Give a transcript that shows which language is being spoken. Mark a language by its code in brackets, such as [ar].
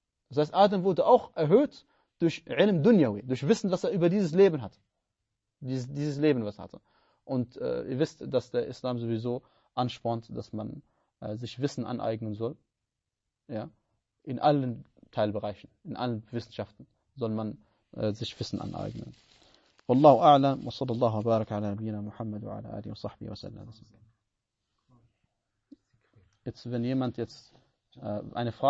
[de] Das heißt, Adam wurde auch erhöht durch Ilm Dunyawi, durch Wissen, was er über dieses Leben hat. Dieses Leben, was er hatte. Und ihr wisst, dass der Islam sowieso anspornt, dass man sich Wissen aneignen soll. Ja? In allen Teilbereichen, in allen Wissenschaften soll man sich Wissen aneignen. [ar] والله أعلم وصلى الله وبارك على نبينا محمد وعلى آله وصحبه وسلم. [de] Jetzt, wenn jemand jetzt eine Frage